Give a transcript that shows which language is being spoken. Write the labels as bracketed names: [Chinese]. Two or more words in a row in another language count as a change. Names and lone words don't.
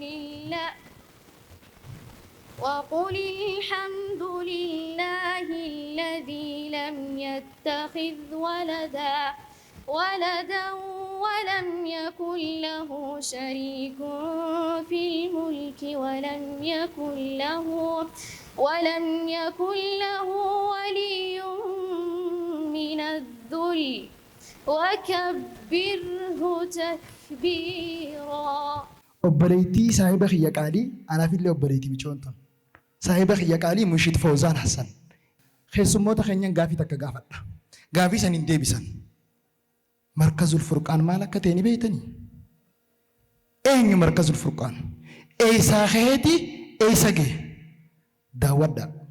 [Arabic] لله الذي لم يتخذ ولدا ولم يكن له شريك في الملك ولم يكن له ولي من الذل وكبره تكبيرا. [Oromo] obboleettii saahiba kiyya qaalii anaafillee obboleettii micoontan saahiba kiyya qaalii Munshid Fawzaan Hassan keessummoota keenyan gaafii takka gaafadha gaafii san hin deebisan markazul furqaan maal akka ta'e ni beektanii eenyu markazul furqaan eessaa ka'eeti eessa ga'e daawwadha.